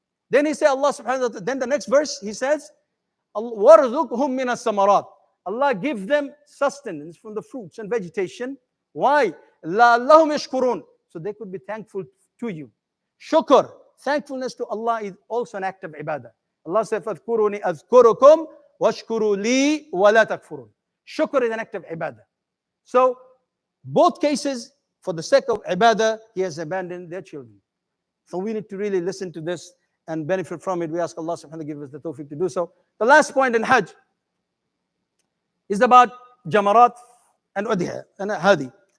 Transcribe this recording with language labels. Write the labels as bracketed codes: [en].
[en] Then he said, Allah subhanahu wa ta'ala, then the next verse, he says, [ar] وَرْزُقْهُمْ مِنَ السَّمَرَاتِ, [en] Allah gives them sustenance from the fruits and vegetation. Why? [ar] لَعَلَّهُمْ يَشْكُرُونَ, [en] so they could be thankful to you. Shukr, thankfulness to Allah is also an act of ibadah. Allah said, [ar] فَاذْكُرُونِ أَذْكُرُكُمْ وَاشْكُرُوا لِي وَلَا تَكْفُرُونَ. [en] Shukr is an act of ibadah. So, both cases, for the sake of ibadah, he has abandoned their children. So we need to really listen to this and benefit from it. We ask Allah subhanahu wa ta'ala to give us the tawfiq to do so. The last point in Hajj is about Jamarat and Udhiya and Hadi.